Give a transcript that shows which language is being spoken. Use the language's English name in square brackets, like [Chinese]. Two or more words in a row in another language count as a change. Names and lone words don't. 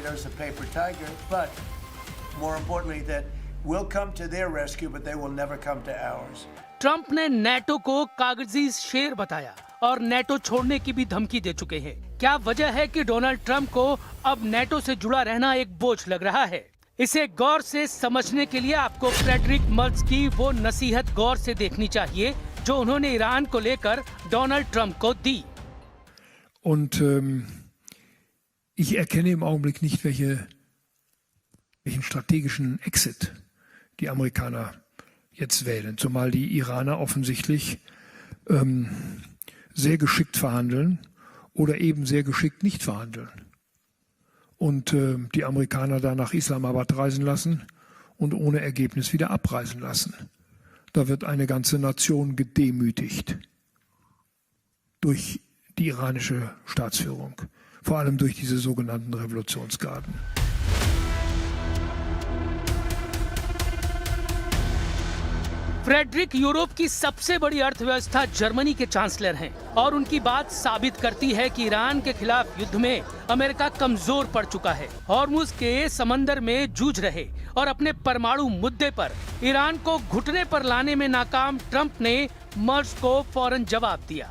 [Hindi] ट्रंप ने नाटो को कागजी शेर बताया और नाटो छोड़ने की भी धमकी दे चुके हैं। क्या वजह है कि डोनाल्ड ट्रंप को अब नाटो से जुड़ा रहना एक बोझ लग रहा है? इसे गौर से समझने के लिए आपको फ्रेडरिक मर्ज की वो नसीहत गौर से देखनी चाहिए जो उन्होंने ईरान को लेकर डोनाल्ड ट्रंप को दी। [German] Und ich erkenne im Augenblick nicht, welchen strategischen Exit die Amerikaner jetzt wählen, zumal die Iraner offensichtlich sehr geschickt verhandeln oder eben sehr geschickt nicht verhandeln und die Amerikaner dann nach Islamabad reisen lassen und ohne Ergebnis wieder abreisen lassen. Da wird eine ganze Nation gedemütigt durch die iranische Staatsführung, vor allem durch diese sogenannten Revolutionsgarden. [Hindi] फ्रेडरिक यूरोप की सबसे बड़ी अर्थव्यवस्था जर्मनी के चांसलर हैं और उनकी बात साबित करती है कि ईरान के खिलाफ युद्ध में अमेरिका कमजोर पड़ चुका है। हॉर्मुज के समंदर में जूझ रहे और अपने परमाणु मुद्दे पर ईरान को घुटने पर लाने में नाकाम ट्रंप ने मर्ज को फौरन जवाब दिया।